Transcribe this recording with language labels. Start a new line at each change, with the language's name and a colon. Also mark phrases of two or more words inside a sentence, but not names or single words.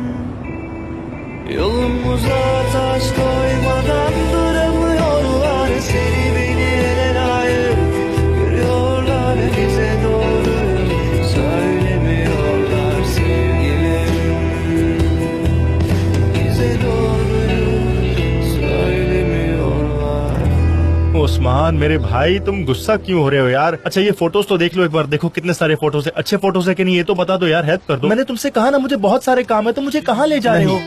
Turkish: Yolumuza taş koymadan duramıyorlar, seni beni ele layık görüyorlar, bize doğruyu söylemiyorlar sevgilim.
Hindi: उस्मान मेरे भाई, तुम गुस्सा क्यों हो रहे हो यार? अच्छा ये फोटोज तो देख लो एक बार, देखो कितने सारे फोटोज है। अच्छे फोटोज है कि नहीं ये तो बता दो यार, हेल्प कर दो। मैंने तुमसे कहा ना मुझे बहुत सारे काम है, तो मुझे कहाँ ले जा रहे हो?